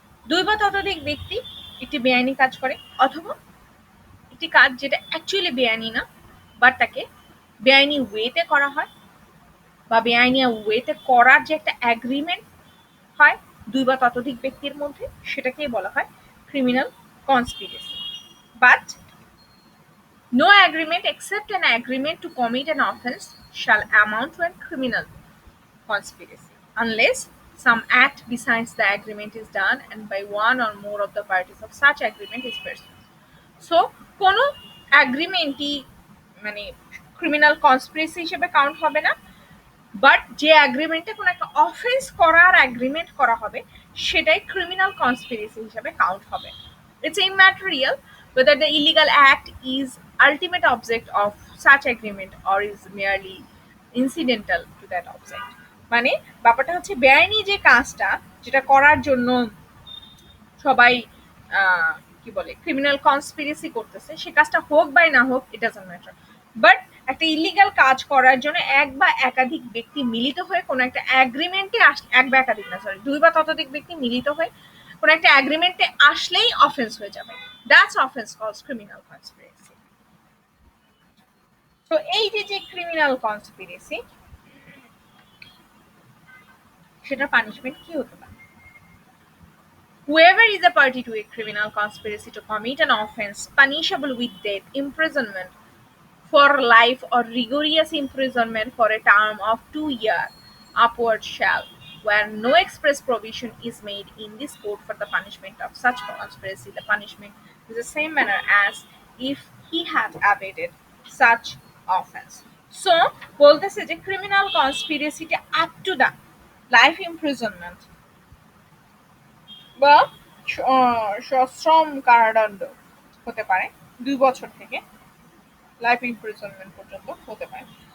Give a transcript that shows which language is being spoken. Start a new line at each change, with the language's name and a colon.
Bangla: দুই বা ততোধিক ব্যক্তি একটি বেআইনি কাজ করে, অথবা একটি কাজ যেটা অ্যাকচুয়ালি বেআইনি না, বাট তাকে বেআইনি ওয়েতে করা হয়, বা বেআইনি ওয়েতে করার যে একটা অ্যাগ্রিমেন্ট হয় দুই বা ততোধিক ব্যক্তির মধ্যে, সেটাকেই বলা হয় criminal conspiracy.
English: But no agreement except an agreement to commit an offense shall amount to a criminal conspiracy unless some act besides the agreement is done and by one or more of the parties of such agreement is pursued.
Bangla: So কোনো অ্যাগ্রিমেন্টই মানে criminal conspiracy হিসেবে count হবে না, but যে অ্যাগ্রিমেন্টে কোনো একটা offence করার agreement করা হবে সেটাই ক্রিমিনাল কনস্পিরেসি হিসেবে কাউন্ট হবে।
English: It's immaterial whether the illegal act is ultimate object of such agreement or is merely incidental to that object.
Bangla: মানে ব্যাপারটা হচ্ছে বেআইনি যে কাজটা যেটা করার জন্য সবাই কি বলে ক্রিমিনাল কনস্পিরেসি করতেছে, সে কাজটা হোক বা না হোক
English: it doesn't matter,
Bangla: বাট একটা ইলিগাল কাজ করার জন্য এক বা একাধিক ব্যক্তি মিলিত হয়ে কোনো একটা অ্যাগ্রিমেন্টে এক বা একাধিক না সরি দুই বা ততোধিক ব্যক্তি মিলিত হয়ে কোনো একটা অ্যাগ্রিমেন্টে আসলেই অফেন্স হয়ে যাবে,
English: that's offence calls
Bangla: ক্রিমিনাল কনস্পিরেসি। তো এই যে যে ক্রিমিনাল কনস্পিরেসি, সেটা পানিশমেন্ট কি হতে পারে?
English: Whoever is a party to a criminal conspiracy to commit an offense punishable with death, imprisonment for life, or rigorous imprisonment for a term of 2 years upward shall, where no express provision is made in this code for the punishment of such conspiracy, the punishment is the same manner as if he had abated such offense.
Bangla: So, বলতেছে যে
English: criminal conspiracy up to the life imprisonment
Bangla: বা সশ্রম কারাদণ্ড হতে পারে, 2 বছর থেকে life imprisonment পর্যন্ত হতে পারে।